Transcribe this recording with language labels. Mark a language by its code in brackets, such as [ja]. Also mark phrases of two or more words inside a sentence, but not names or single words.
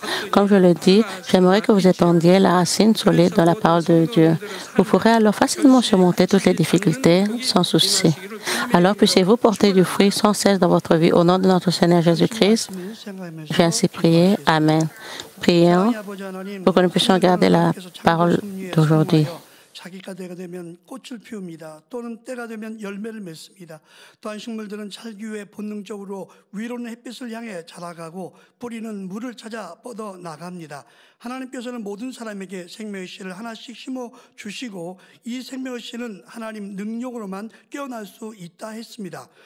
[fr] Comme je le dis, j'aimerais que vous étendiez la racine solide dans la parole de Dieu. Vous pourrez alors facilement surmonter toutes les difficultés sans souci. Alors puissiez-vous porter du fruit sans cesse dans votre vie. Au nom de notre Seigneur Jésus-Christ, j'ai ainsi prié. Amen. Prions pour que nous puissions garder la parole d'aujourd'hui. [ko] 자기가 때가 되면 꽃을 피웁니다. 또는 때가 되면 열매를 맺습니다. 또한 식물들은 자기 위해 본능적으로 위로는 햇빛을 향해 자라가고 뿌리는 물을 찾아 뻗어 나갑니다. 하나님께서는 모든 사람에게 생명의 씨를 하나씩 심어 주시고 이 생명의 씨는 하나님 능력으로만 깨어날 수 있다 했습니다.